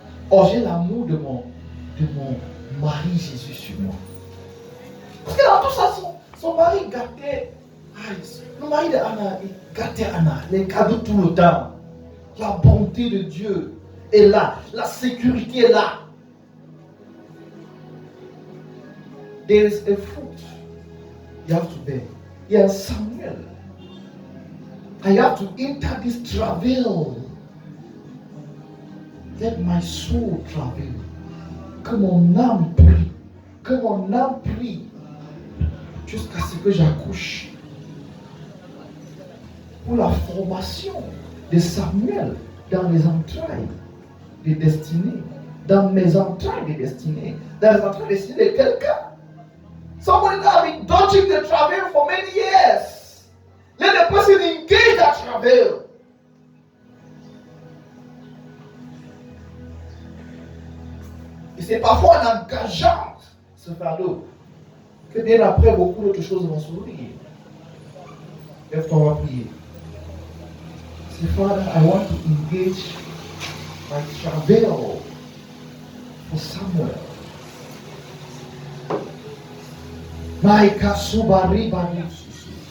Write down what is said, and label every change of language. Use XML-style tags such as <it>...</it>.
<fr>Or, j'ai l'amour de mon mari Jésus sur moi. Parce que dans tout ça, son mari gâtait. Le mari d'Anna, il gâtait Anna, les cadeaux tout le temps. La bonté de Dieu est là, la sécurité est là.</fr> <en>There is a fruit you have to bear.</en> <fr>Il y a un Samuel.</fr> <en>I have to enter this travail. Let my soul travail.</en> <fr>Que mon âme prie. Que mon âme prie. Jusqu'à ce que j'accouche. Pour la formation de Samuel dans les entrailles des destinées. Dans mes entrailles des destinées. Dans les entrailles des destinées de quelqu'un.</fr> <en>Somebody that has been dodging the travail for many years. Let the person engage that travail.</en> <fr>Et c'est parfois en engageant ce fardeau que bien après beaucoup d'autres choses vont s'ouvrir. Lève-toi, on va prier.</fr> <en>Say, Father, I want to engage my travail for Samuel. Maika subari bari susu.</en>